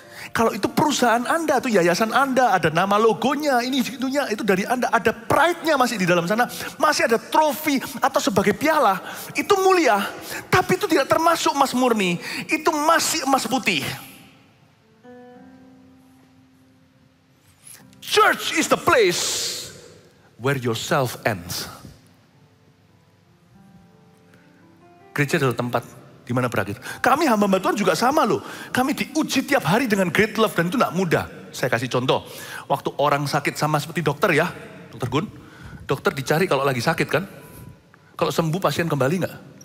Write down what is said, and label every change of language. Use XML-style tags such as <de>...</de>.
<id>Kalau itu perusahaan Anda, itu yayasan Anda, ada nama logonya, ini itunya, itu dari Anda, ada pride-nya masih di dalam sana, masih ada trofi atau sebagai piala, itu mulia. Tapi itu tidak termasuk emas murni, itu masih emas putih.</id> <en>Church is the place where yourself ends.</en> <id>Gereja adalah tempat di mana berakhir. Kami hamba Tuhan juga sama loh. Kami diuji tiap hari dengan</id> <en>great love</en> <id>dan itu tidak mudah. Saya kasih contoh. Waktu orang sakit sama seperti dokter ya. Dokter Gun. Dokter dicari kalau lagi sakit kan. Kalau sembuh pasien kembali nggak?</id>